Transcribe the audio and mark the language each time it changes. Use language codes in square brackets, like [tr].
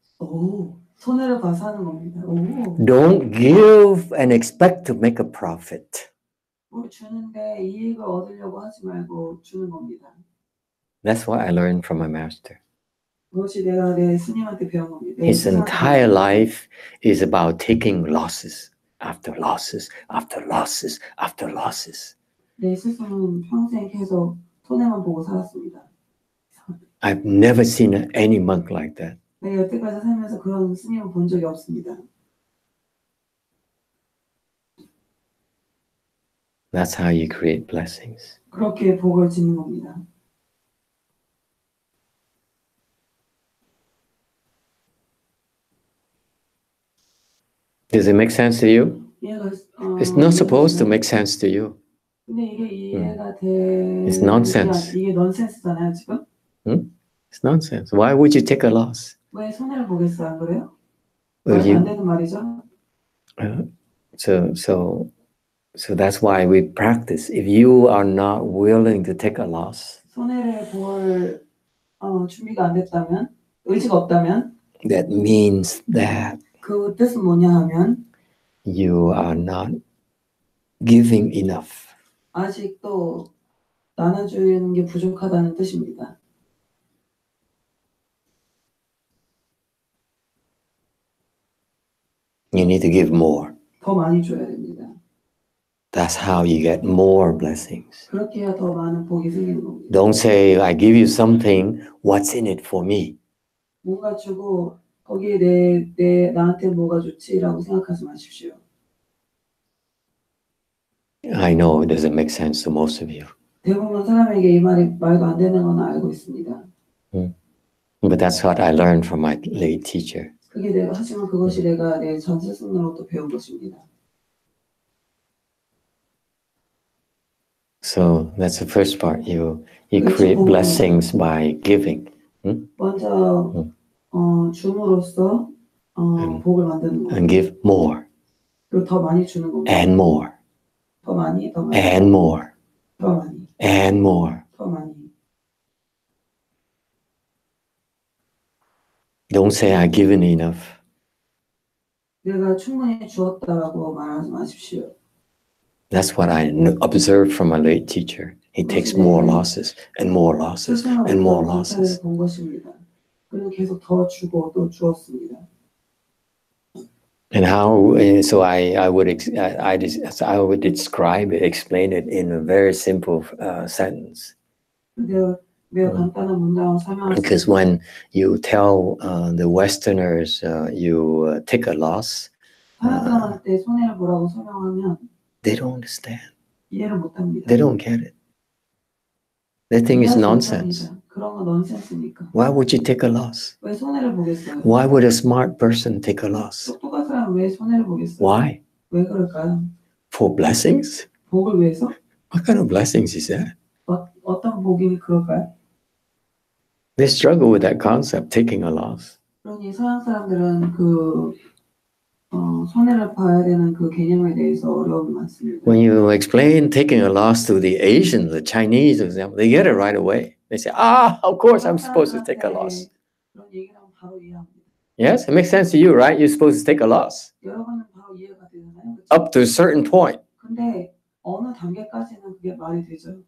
[ko] 오, 손해를 봐서 하는 겁니다. 오. [en] Don't give and expect to make a profit. [ko] 뭘 주는데 이익을 얻으려고 하지 말고 주는 겁니다. [en] That's what I learned from my master. [ko] 그것이 내가 내 스님한테 배운 겁니다. [en] His entire life is about taking losses after losses after losses after losses. [ko] 내 스승은 평생 계속 손해만 보고 살았습니다. [en] I've never seen any monk like that. [ko] 내가 여태까지 살면서 그런 스님을 본 적이 없습니다. [en] That's how you create blessings. [ko] 그렇게 복을 짓는 겁니다. [en] Does it make sense to you? [ko] 이해가, [en] It's not supposed to make sense to you. [ko] 근데 이게 이해가 돼. [en] It's nonsense. [ko] 이게 넌센스잖아요, 지금? [en] It's nonsense. Why would you take a loss? [ko] 왜 손해를 보겠어요, 안 그래요? [en] Well, [ko] 안 되는 말이죠. [en] So that's why we practice. If you are not willing to take a loss, [ko] 손해를 볼 준비가 안 됐다면, 의지가 없다면, [en] that means that [ko] 그 뜻은 뭐냐 하면 [en] you are not giving enough. [ko] 아직도 나눠주는 게 부족하다는 뜻입니다. [en] You need to give more. [ko] 더 많이 줘야 됩니다. [en] That's how you get more blessings. [ko] 그렇게 해야 더 많은 복이 생기는 겁니다. [en] Don't say, I give you something, what's in it for me? [ko] 뭔가 주고 거기에 나한테 뭐가 좋지라고 생각하지 마십시오. [en] I know it doesn't make sense to most of you. [ko] 대부분 사람에게 이 말이 말도 안 되는 건 알고 있습니다. [en] But That's what I learned from my late teacher. [ko] 하지만 그것이 내가 내 전 스승으로부터 배운 것입니다. [en] So that's the first part. You create blessings by giving. [ko] 먼저 줌으로써 복을 만드는 거. [en] And give more. [ko] 그리고 더 많이 주는 겁니다. [en] And more. [ko] 더 많이, 더 많이. [en] And more. [ko] 더 많이. [en] And more. [ko] 더 많이. [en] Don't say I've given enough. [ko] 내가 충분히 주었다라고 말하지 마십시오. [en] That's what I observed from my late teacher. He takes more losses and more losses and more losses. [ko] 본 것입니다. 그리고 계속 더 주고 또 주었습니다. [en] And how? So I would describe it, explain it in a very simple sentence. [ko] 매우 간단한 문장으로 설명할 수 [en] Because when you tell the Westerners you take a loss, [ko] 다른 사람한테 손해를 보라고 설명하면 [en] they don't understand. [ko] 이해를 못합니다. [en] They don't get it. They think it's nonsense. [ko] 그런 거 넌센스니까. [en] Why would you take a loss? [ko] 왜 손해를 보겠어요? [en] Why would a smart person take a loss? [ko] 똑똑한 사람 왜 손해를 보겠어요? [en] Why? [ko] 왜 그럴까요? [en] For blessings? [ko] 복을 위해서? [en] What kind of blessings is that? [ko] 어떤 복이 그럴까요? [en] They struggle with that concept, taking a loss. [ko] 그러니 서양 사람들은 손해를 봐야 되는 그 개념에 대해서 어려움이 많습니다. [en] When you explain taking a loss to the Asians, the Chinese, for example, they get it right away. They say, of course I'm supposed to take a loss. [ko] 그런 얘기를 하면 바로 이해합니다. [en] Yes, it makes sense to you, right? You're supposed to take a loss. [ko] 여러분은 바로 이해가 되잖아요. 그렇죠? [en] Up to a certain point. [ko] 근데 어느 단계까지는 그게 말이 되죠.